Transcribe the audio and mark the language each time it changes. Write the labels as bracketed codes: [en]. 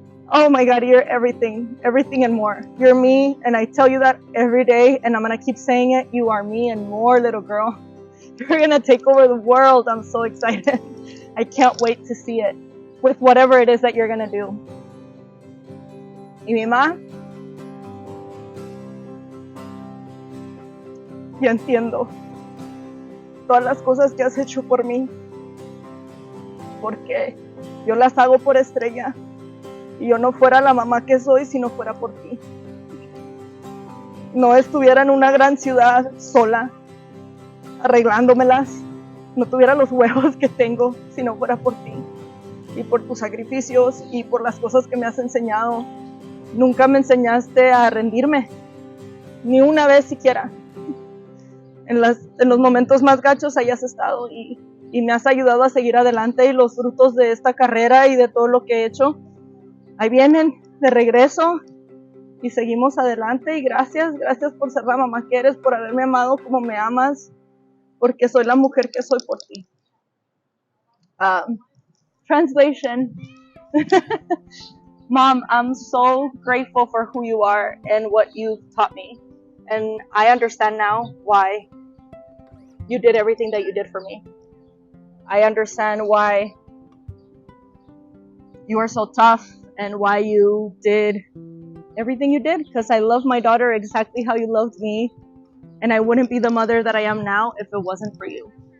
[en] Oh my God, you're everything and more. You're me, and I tell you that every day, and I'm gonna keep saying it. You are me and more, little girl. You're gonna take over the world. I'm so excited. I can't wait to see it with whatever it is that you're gonna do. [es] Y mi mamá, yo entiendo todas las cosas que has hecho por mí, porque yo las hago por Estrella, y yo no fuera la mamá que soy si no fuera por ti. No estuviera en una gran ciudad sola, arreglándomelas, no tuviera los huevos que tengo si no fuera por ti, y por tus sacrificios, y por las cosas que me has enseñado. Nunca me enseñaste a rendirme, ni una vez siquiera. En los momentos más gachos ahí has estado, y me has ayudado a seguir adelante, y los frutos de esta carrera y de todo lo que he hecho, ahí vienen de regreso, y seguimos adelante. Y gracias por ser la mamá que eres, por haberme amado como me amas, porque soy la mujer que soy por ti. [en] Translation. Mom, I'm so grateful for who you are and what you've taught me. And I understand now why you did everything that you did for me. I understand why you are so tough and why you did everything you did, because I love my daughter exactly how you loved me, and I wouldn't be the mother that I am now if it wasn't for you.